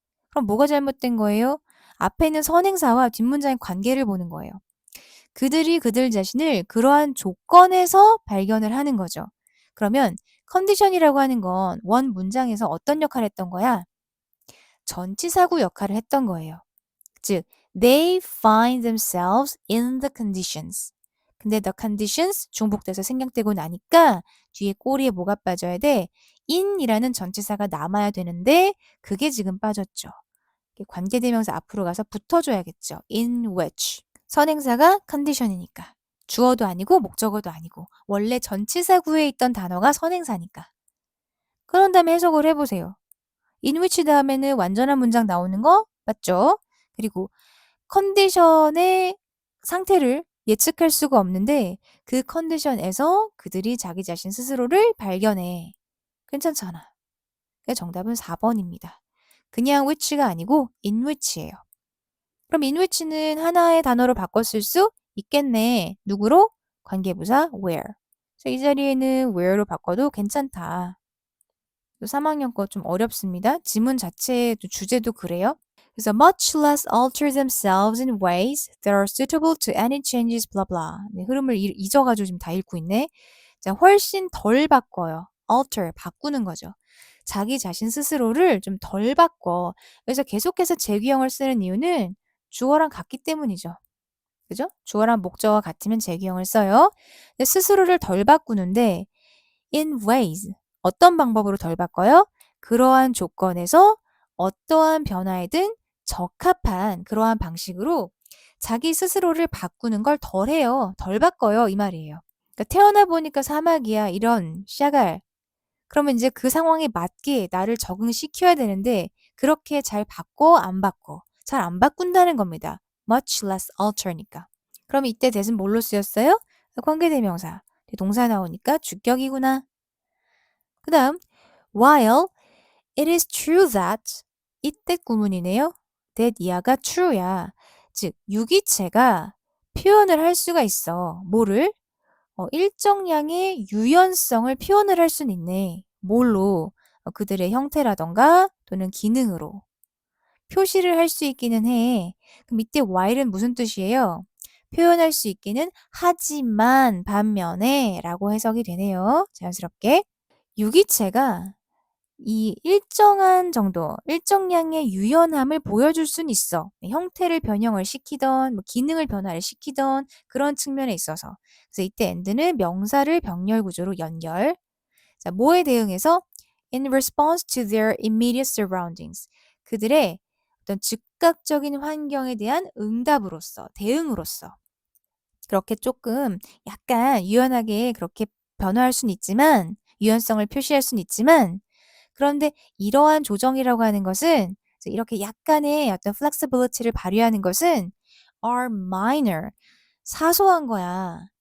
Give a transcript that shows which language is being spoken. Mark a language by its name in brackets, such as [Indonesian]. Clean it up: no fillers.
[Korean] 그럼 뭐가 잘못된 거예요? 앞에 있는 선행사와 뒷문장의 관계를 보는 거예요. 그들이 그들 자신을 그러한 조건에서 발견을 하는 거죠. 그러면 컨디션이라고 하는 건 원 문장에서 어떤 역할을 했던 거야? 전치사구 역할을 했던 거예요. [English] 즉, they find themselves in the conditions. [Korean] 근데 the conditions 중복돼서 생략되고 나니까 뒤에 꼬리에 뭐가 빠져야 돼? in이라는 전치사가 남아야 되는데 그게 지금 빠졌죠. 관계대명사 앞으로 가서 붙어줘야겠죠. [English] in which. [Korean] 선행사가 컨디션이니까. 주어도 아니고 목적어도 아니고 원래 전치사구에 있던 단어가 선행사니까. 그런 다음에 해석을 해보세요. in which 다음에는 완전한 문장 나오는 거 맞죠? 그리고 컨디션의 상태를 예측할 수가 없는데 그 컨디션에서 그들이 자기 자신 스스로를 발견해. 괜찮잖아. 그래서 정답은 4번입니다. 그냥 which가 아니고 in which예요. 그럼 in which는 하나의 단어로 바꿔 쓸 수 있겠네. 누구로? 관계부사 where. 그래서 이 자리에는 where로 바꿔도 괜찮다. 3학년 거 좀 어렵습니다. 지문 자체의 주제도 그래요. [English] 그래서 much less alter themselves in ways that are suitable to any changes, blah blah. [Korean] 네, 흐름을 잊어가지고 지금 다 읽고 있네. 자, 훨씬 덜 바꿔요. alter, 바꾸는 거죠. 자기 자신 스스로를 좀 덜 바꿔. 그래서 계속해서 재규형을 쓰는 이유는 주어랑 같기 때문이죠. 그죠? 주어랑 목적어가 같으면 재규형을 써요. 근데 스스로를 덜 바꾸는데 in ways, 어떤 방법으로 덜 바꿔요? 그러한 조건에서 어떠한 변화에든 적합한 그러한 방식으로 자기 스스로를 바꾸는 걸 덜 해요. 덜 바꿔요. 이 말이에요. 그러니까 태어나 보니까 사막이야. 이런 샤갈. 그러면 이제 그 상황에 맞게 나를 적응시켜야 되는데 그렇게 잘 바꿔 안 바꿔. 잘 안 바꾼다는 겁니다. [English] much less alter니까. [Korean] 그럼 이때 대신 뭘로 쓰였어요? 관계대명사. 동사 나오니까 주격이구나. 그 다음 [English] while it is true that [Korean] 이때 구문이네요. that 이하가 true야. 즉 유기체가 표현을 할 수가 있어. 뭐를? 일정량의 유연성을 표현을 할 수는 있네. 뭘로? 그들의 형태라던가 또는 기능으로 표시를 할 수 있기는 해. 그럼 이때 while은 무슨 뜻이에요? 표현할 수 있기는 하지만 반면에 라고 해석이 되네요. 자연스럽게. 유기체가 이 일정한 정도, 일정량의 유연함을 보여줄 수는 있어. 형태를 변형을 시키던, 뭐 기능을 변화를 시키던 그런 측면에 있어서. 그래서 이때 and는 명사를 병렬 구조로 연결. 자, 뭐에 대응해서? [English] In response to their immediate surroundings. [Korean] 그들의 어떤 즉각적인 환경에 대한 응답으로서, 대응으로서. 그렇게 조금 약간 유연하게 그렇게 변화할 수는 있지만, 유연성을 표시할 수는 있지만, 그런데 이러한 조정이라고 하는 것은 이렇게 약간의 어떤 flexibility를 발휘하는 것은 [English] are minor, [Korean] 사소한 거야.